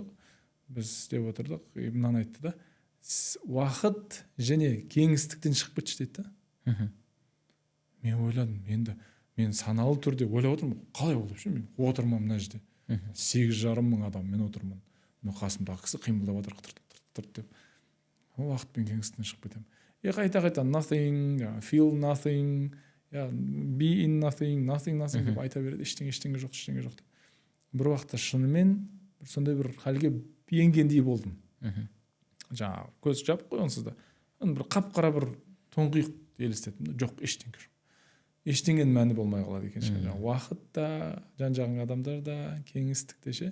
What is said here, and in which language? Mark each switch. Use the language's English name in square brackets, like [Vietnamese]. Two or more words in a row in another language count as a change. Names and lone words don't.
[Kazakh] Біз істеп отырдық, мынаны айтты да. Уақыт және кеңістіктен шығып кетші дейді да. Мен ойладым, енді мен саналы түрде ойлап отырмын, қалай болып ше, мен отырмын мына жерде. 8,5 мың адам мен отырмын. Қасымдағы кісі қимылдап жатыр, тырт деп. уақытпен кеңістіктен шығып кетемін. Қайта [English] nothing, feel nothing, be in nothing [Kazakh] деп айта береді, ештеңе жоқ деп. Бір уақытта шынымен сондай бір халге енгендей болдым. Жаңағы көз жапып қойғансыз да, бір қап-қара бір тоңқиық елестеттім. Жоқ, ештеңе жоқ. Ештеңенің мәні болмай қалады екен. Жаңағы уақыт та, жан-жағың адамдар да, кеңістікте ше.